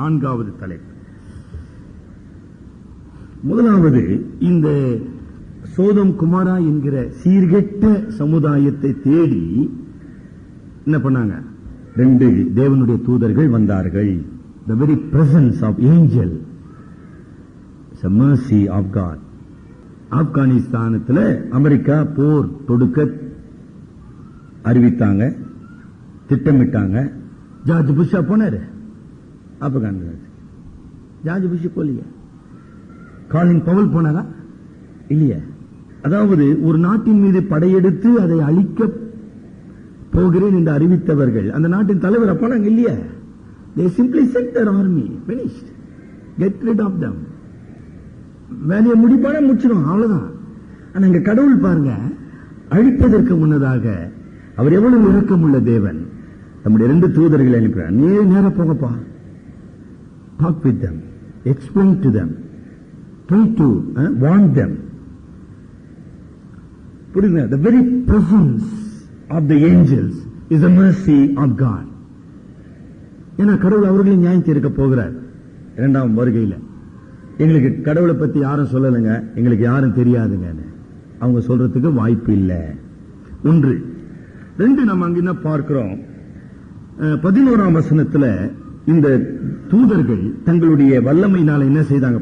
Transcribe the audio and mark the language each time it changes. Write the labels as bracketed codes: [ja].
[ta] 4வது தலைப்பு. முதலாவது, இந்த சோதம் குமாரா என்கிற சீர்கெட்ட சமுதாயத்தை தேடி என்ன பண்ணாங்க? 2 தேவனுடைய தூதர்கள் வந்தார்கள். [en] The very presence of angel is a mercy of God. [ta] ஆப்கானிஸ்தானத்தில் America போர் தொடுக்க அறிவித்தாங்க, திட்டமிட்டாங்க. ஜார்ஜ் புஷா போனாரு ஆப்கானிஸ்தான். George Bush போலிய. காலின் பவல் போனாரா? இல்லையா? அதாவது ஒரு நாட்டின் மீது படையெடுத்து அதை அழிக்க போகிறேன் என்று அறிவித்தவர்கள் அந்த நாட்டின் தலைவர் அப்ப இல்லையா? [en] They simply set their army, finished, get rid of them. [ta] வேலையை முடிப்பான முடிச்சிடும், அவ்வளவுதான். ஆனா இங்க கடவுள் பாருங்க, அழிப்பதற்கு முன்னதாக அவர் எவ்வளவு இரக்கமுள்ள தேவன். நம்முடைய 2 தூதர்களை அனுப்புறார். நீ நேரா போங்கப்பா, [en] talk with them, explain to them, try to warn them. [ta] புரியுங்க? [en] The very presence of the angels is the mercy of God. [ta] ஏன்னா கடவுள் அவர்களை நியாயம் தீர்க்க போகிறார் 2ஆம் வருகையில. எங்களுக்கு கடவுளை பத்தி யாரும் சொல்லலைங்க, எங்களுக்கு யாரும் தெரியாதுங்க, அவங்க சொல்றதுக்கு வாய்ப்பு இல்லை. 1. 2 நம்ம அங்க என்ன பார்க்கிறோம்? 11ஆம் வசனத்துல இந்த தூதர்கள் தங்களுடைய வல்லமையினால என்ன செய்தாங்க?